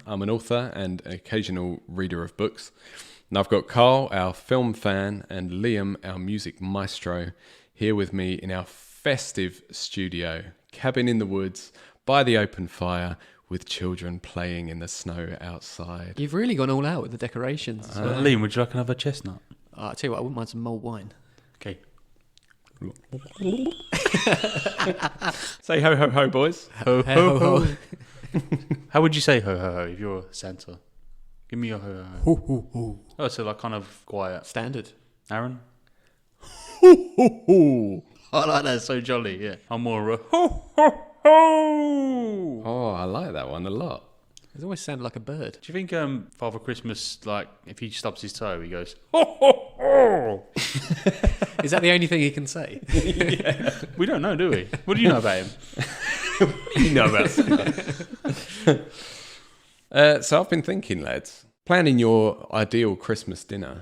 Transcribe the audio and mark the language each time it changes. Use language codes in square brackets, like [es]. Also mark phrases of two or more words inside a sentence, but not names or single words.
[en] I'm an author and an occasional reader of books. And I've got Carl, our film fan, and Liam, our music maestro, here with me in our festive studio, cabin in the woods, by the open fire, with children playing in the snow outside. You've really gone all out with the decorations. Liam, would you like another chestnut? I'll tell you what, I wouldn't mind some mulled wine. Okay. Say ho, ho, ho, boys. Ho, Ho, ho, ho. How would you say ho, ho, ho if you're Santa? Give me your ho, ho, ho. Ho, ho, ho. Oh, so like kind of quiet. Standard. Aaron? Ho. I like that, so jolly, yeah. I'm more of a ho, ho, ho. Oh, I like that one a lot. It always sounded like a bird. Do you think Father Christmas, like, if he stubs his toe, he goes, ho, ho, ho? Is that the only thing he can say? Yeah. We don't know, do we? What do you know about him? What do you know about so I've been thinking, lads, planning your ideal Christmas dinner.